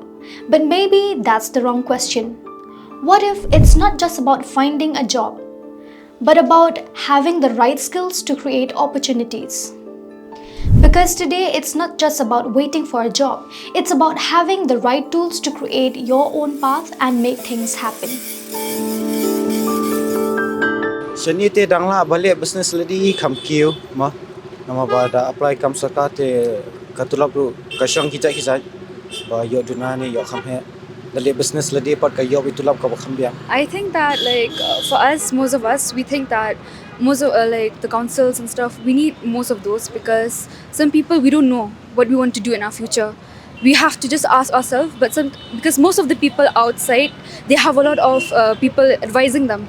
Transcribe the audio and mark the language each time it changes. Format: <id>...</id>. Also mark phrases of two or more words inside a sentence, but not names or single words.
<en>But maybe that's the wrong question. What if it's not just about finding a job, but about having the right skills to create opportunities? Because today it's not just about waiting for a job, it's about having the right tools to create your own path and make things happen.</en> <kha>Seni te dangla balik</kha> <en>business lady</en> <kha>kam kiu ma nama bada apply kam sakate katulap ru kasyang kijak ba yo dunani yo kam he dali</kha> <en>business lady</en> <kha>pat ka yo bitulap ka bakam biang.</kha> <en>I think that for us, most of us, we think that most of the councils and stuff, we need most of those, because some people, we don't know what we want to do in our future. We have to just ask ourselves, because most of the people outside, they have a lot of people advising them.</en>